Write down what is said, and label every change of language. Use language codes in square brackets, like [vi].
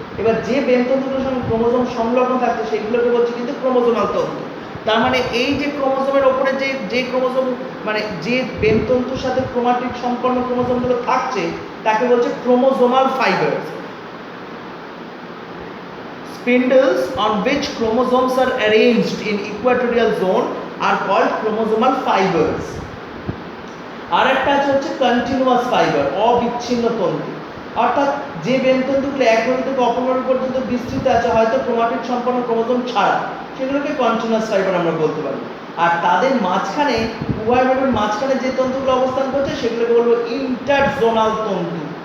[bn] এবার যে বেমতন্তুগুলোর সঙ্গে ক্রোমোজোম সংলগ্ন থাকছে সেগুলোকে বলছে কিন্তু ক্রোমোজোমাল তন্তু। তার মানে এই যে ক্রোমোজোমের ওপরে যে ক্রোমোজোম, মানে যে বেমতন্তুর সাথে ক্রোমাটিড সম্পন্ন ক্রোমোজোমগুলো থাকছে তাকে বলছে chromosomal fibres. [en] Spindles on which chromosomes are arranged in equatorial zone are called chromosomal fibers. [bn] আর একটা আছে হচ্ছে কন্টিনিউয়াস ফাইবার, অবিচ্ছিন্ন তন্তু। অর্থাৎ যে বেমতন্তুগুলো এক মেরু থেকে অপর মেরু পর্যন্ত বিস্তৃত আছে, হয়তো ক্রোমাটিড সম্পন্ন ক্রোমোজোম ছাড়া, সেগুলোকে কন্টিনিউয়াস ফাইবার আমরা বলতে পারি। আর তাদের মাঝখানে, উভয় মেরুর মাঝখানে যে তন্তুগুলো অবস্থান করছে সেগুলোকে বলবো ইন্টারজোনাল তন্তু।